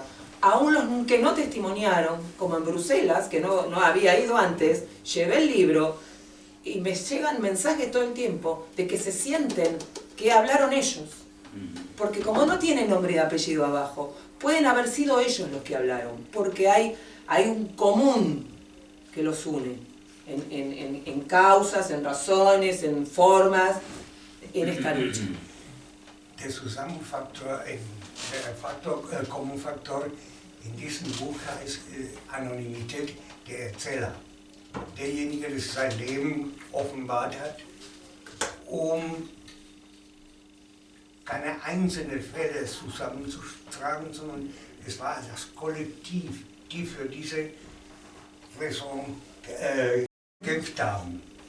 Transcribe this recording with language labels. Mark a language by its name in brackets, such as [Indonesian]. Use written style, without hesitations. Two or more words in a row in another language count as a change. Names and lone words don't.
[Spanish] Aún los que no testimoniaron, como en Bruselas, que no había ido antes, llevé el libro y me llegan mensajes todo el tiempo de que se sienten que hablaron ellos. Porque como no tienen nombre y apellido abajo, pueden haber sido ellos los que hablaron, porque hay un común que los une, en causas, en razones, en formas, en esta lucha. [German] Der Zusammenfaktor, der Kommunfaktor in diesem Buch heißt Anonymität der Erzähler. Derjenige, der sein Leben offenbart hat, um keine einzelnen Fälle zusammenzutragen, sondern es war das Kollektiv, die für diese Raison gekämpft haben.